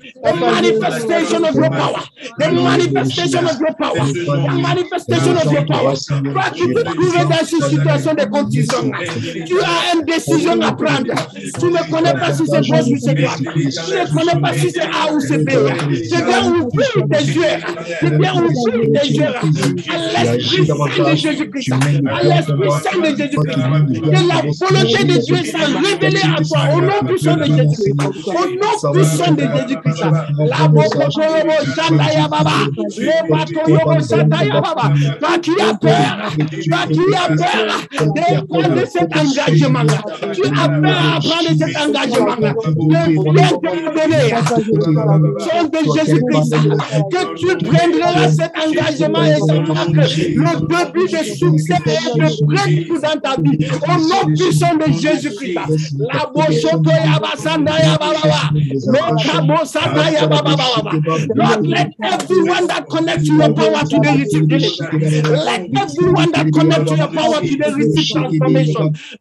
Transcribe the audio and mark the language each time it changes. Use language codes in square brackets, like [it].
[en] The manifestation of your power. The manifestation of your power. The manifestation of your power. [fr] Toi qui te trouves dans une situation de confusion. Tu as une décision à prendre. Tu ne connais pas si c'est gauche ou c'est droite. Tu ne connais pas si c'est A ou c'est B. Je viens ouvrir tes yeux. Je viens ouvrir tes yeux. À l'Esprit Saint de Jésus-Christ. À l'Esprit Saint de Jésus-Christ. Que la volonté de Dieu soit révélée à toi. Au nom puissant de Jésus-Christ. Au nom puissant de Jésus-Christ. La Bokotoyobo Shataya Baba, le Batoyobo Shataya Baba. Toi qui as peur, de prendre cet engagement, tu as peur à prendre cet engagement, je viens te le donner, au nom de Jésus-Christ, que tu prendras cet engagement et ça marque le début de succès et de breakthrough dans ta vie, au nom puissant de Jésus-Christ. La Boshoto Yabasanda Yababa, le Kabo Sata Yababa. [en] Lord, let everyone that connects to your power today receive deliverance. Let everyone that connects to your power today receive transformation.